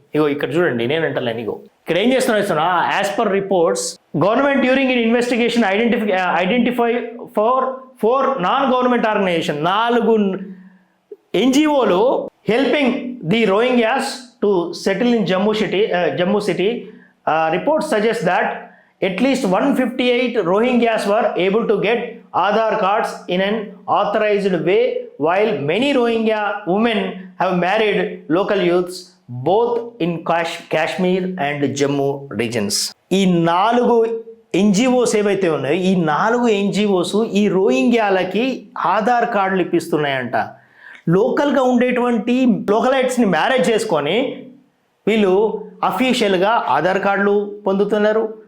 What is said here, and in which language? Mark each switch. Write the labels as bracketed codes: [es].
[te] ఇగో ఇక్కడ చూడండి, నేనంటలేను. ఇగో ఇక్కడ ఏం చేస్తున్నా, [en] As per reports government during in investigation identify four non government organization, 4 ఎన్జిఓలు helping the Rohingyas to settle in Jammu city. Reports suggest that at least 158 Rohingyas were able to get Aadhaar cards in an authorized way while many Rohingya women have married local youths both in Kashmir and Jammu regions. [te] ఈ 4 NGOs ఏవైతే ఉన్నాయో ఈ 4 NGOs ఈ రోహింగ్యాలకి ఆధార్ కార్డులు ఇప్పిస్తున్నాయంట. లోకల్గా ఉండేటువంటి లోకలైట్స్ని marriage చేసుకొని వీళ్ళు అఫీషియల్గా ఆధార్ కార్డులు పొందుతున్నారు.